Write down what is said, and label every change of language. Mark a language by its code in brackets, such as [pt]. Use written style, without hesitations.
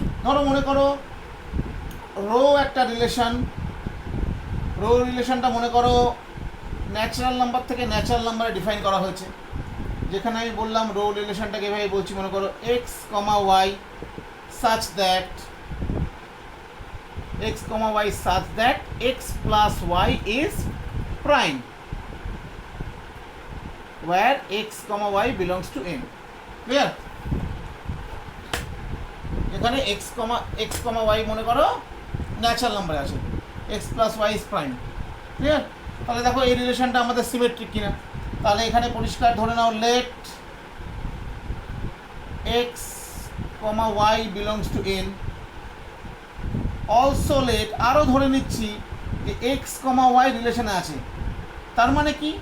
[bn] ধরো মনে করো রো একটা রিলেশন, রো রিলেশনটা মনে করো ন্যাচারাল নাম্বার থেকে ন্যাচারাল নাম্বারে ডিফাইন করা হয়েছে, যেখানে আমি বললাম রো রিলেশনটাকে এভাবে বলছি, মনে করো x comma Y such that [en] x, y such that x plus y is prime where x, y belongs to n. Clear? [bn] এখানে x, y মনে করো ন্যাচারাল নাম্বার আছে, [en] x plus y is prime. Clear? [bn] তাহলে দেখো এই রিলেশনটা আমাদের symmetric কিনা। তাহলে এখানে পরিষ্কার ধরে নাও late [en] x, y belongs to n, [bn] also late আরও ধরে নিচ্ছি যে এক্স কমা ওয়াই রিলেশনে আছে। তার মানে কি?